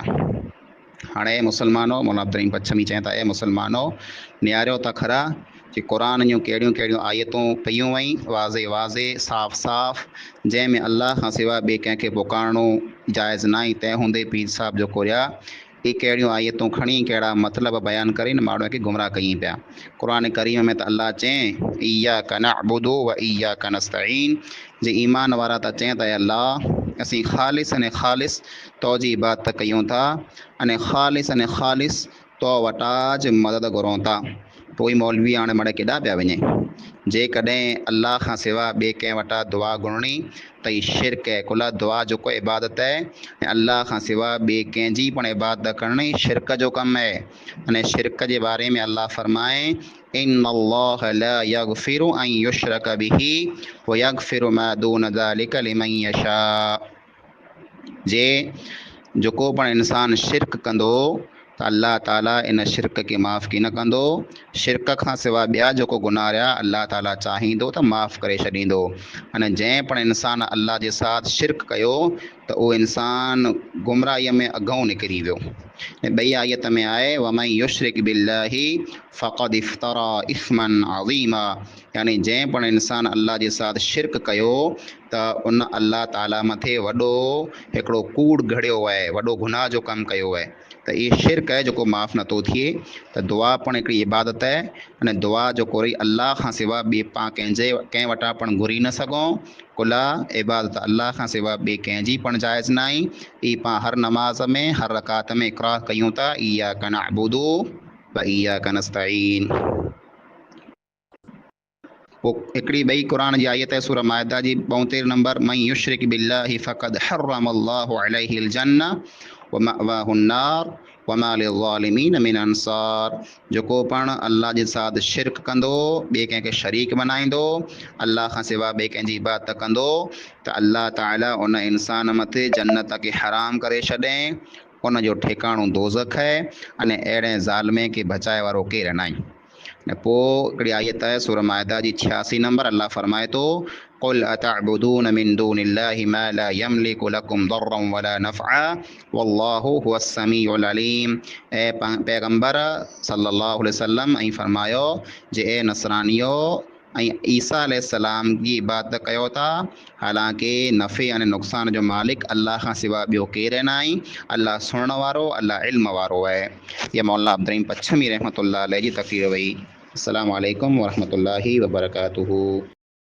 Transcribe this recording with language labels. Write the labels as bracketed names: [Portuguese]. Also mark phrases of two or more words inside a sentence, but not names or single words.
[Sindhi] हाणे मुसलमानो मौलाना अब्दुल बच्छमी चवनि था ए मुसलमानो नियारियो त खरा कि क़ुरान जूं कहिड़ियूं कहिड़ियूं आयतूं पयूं वई वाज़े वाज़े साफ़ साफ़ जंहिंमें अल्लाह खां सवाइ ॿिए कंहिंखे पुकारणो जाइज़ न आहे तंहिं हूंदे पीर साहिब जेको आहे ये कहिड़ियूं आयतूं खणी कहिड़ा मतिलब बयान करे न माण्हूअ खे गुमराह कई पिया। क़ुर करीम में त अल्लाह चए [Arabic] إياك نعبد وإياك نستعين, [Sindhi] जे ईमान वारा त चए त अल्लाह असीं ख़ालिस अने ख़ालिस तो जी इबादत कयूं था अने ख़ालिस तो वटा ज मदद घुरूं था। पोइ मौलवी हाणे मड़े केॾा पिया वञे। जेकॾहिं अल्लाह खां सिवा ॿिए कंहिं वटां दुआ घुरणी त ई शिरक आहे। कुल दुआ जेको इबादत आहे ऐं अल्लाह खां सिवा ॿिए कंहिंजी पण इबादत करणु शिरक जो कमु आहे। अने शिरक जे बारे में अल्लाह फरमाए [Arabic] إن الله لا يغفر أن يشرك به ويغفر ما دون ذلك لمن يشاء. [Sindhi] जे जेको पण इंसान शिरक कंदो त अल्लाह ताला इन शिरक खे माफ़ की न कंदो। शिरक खां सिवा ॿिया जेको गुनाह रहिया अल्लाह ताला चाहींदो त माफ़ करे छॾींदो। अने जंहिं पण इंसान अल्लाह जे साथ शिरक कयो त उहो इंसान गुमराहीअ में अॻऊं निकिरी वियो। ऐं ॿई आयत में आहे [Arabic] ومن يشرك بالله فقد افترى إثما عظيما, [Sindhi] यानी जंहिं पण इंसान अल्लाह जे साथ शिरक कयो त उन अल्लाह ताला मथे वॾो हिकिड़ो कूड़ घड़ियो आहे, वॾो गुनाह जो कमु कयो आहे। त इहे शिरक आहे जेको माफ़ नथो थिए। त दुआ पण हिकिड़ी इबादत आहे अने दुआ जेको रही अल्लाह खां सिवा ॿिए पाण कंहिं वटां पण घुरी न सघूं। कुला इबादत अल्लाह खां सिवा ॿिए कंहिंजी पण जाइज़ न आहे। ई पाण हर नमाज़ में हर रकात में इक़रार कयूं था [Arabic] إياك نعبد وإياك نستعين. [Sindhi] पोइ हिकिड़ी ॿई क़ुर जी आयत आहे सूरह माइदा जी 72 नंबर [Arabic] من يشرك بالله فقد حرم الله عليه الجنة ومأواه النار وما للظالمين من أنصار. [Sindhi] जेको पण अल्लाह जे साथ शिरक कंदो, ॿिए कंहिंखे शरीक बनाईंदो, अल्लाह खां सिवा ॿिए कंहिंजी इबादत कंदो त अल्लाह ताला उन इंसान मथे जन्नत खे हराम करे छॾियईं। उन जो ठिकाणो दोज़ख आहे अने अहिड़े ज़ालिमे खे बचाए वारो केरु न आहे। पोइ हिकिड़ी आयत आहे सूरह माइदा जी 86 नंबर अल्लाह फरमाए थो [Arabic] قل أتعبدون من دون الله ما لا يملك لكم ضرا ولا نفعا والله هو السميع العليم. [Sindhi] ऐं पैगंबर [Arabic] صلى الله عليه وسلم [Sindhi] ऐं फरमायो जे ए नसरानियो ऐं ईसा अलैहिस्सलाम जी इबादत कयो था, हालांकि नफ़े अने नुक़सान जो मालिक अल्लाह खां सिवा ॿियो केरु न आहे। अल्लाह सुणण वारो, अल्लाह इल्म वारो आहे। इहा मौलाना अब्दुर्रहीम पच्छमी [Arabic] رحمة الله عليه [Sindhi] जी तक़रीर हुई। [Arabic] السلام عليكم ورحمة الله وبركاته.